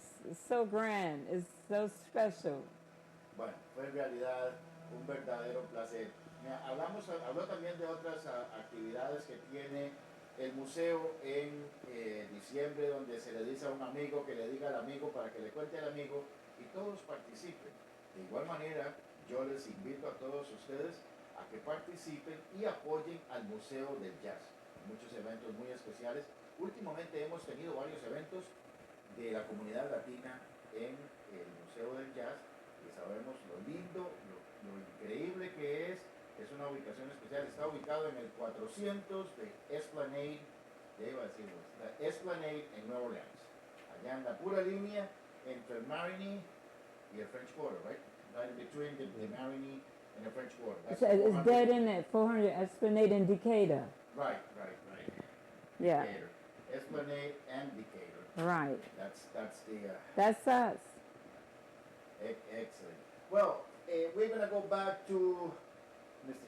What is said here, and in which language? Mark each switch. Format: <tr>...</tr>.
<en>It's so grand, it's so special.</en> <es>Bueno, fue en realidad un verdadero placer. Mira, habló también de otras actividades que tiene el museo en diciembre, donde se le dice a un amigo que le diga al amigo para que le cuente al amigo y todos participen. De igual manera, yo les invito a todos ustedes a que participen y apoyen al Museo del Jazz. muchos eventos muy especiales. Últimamente hemos tenido varios eventos de la comunidad latina en el Museo del Jazz y sabemos lo lindo, lo increíble que es. Es una ubicación especial, está ubicado en el 400 de Esplanade, ya iba a decirlo, la Esplanade en Nueva Orleans, allá en la pura línea entre Marigny y el French Quarter, right?</es> <en>Right in between the Marigny and the French Quarter. That's So it's 400 dead in at 400 Esplanade in Decatur. Right. Yeah. Decatur. Esplanade and Decatur. Right. That's the That's us. excellent. Well, we're gonna go back to Mr.</en>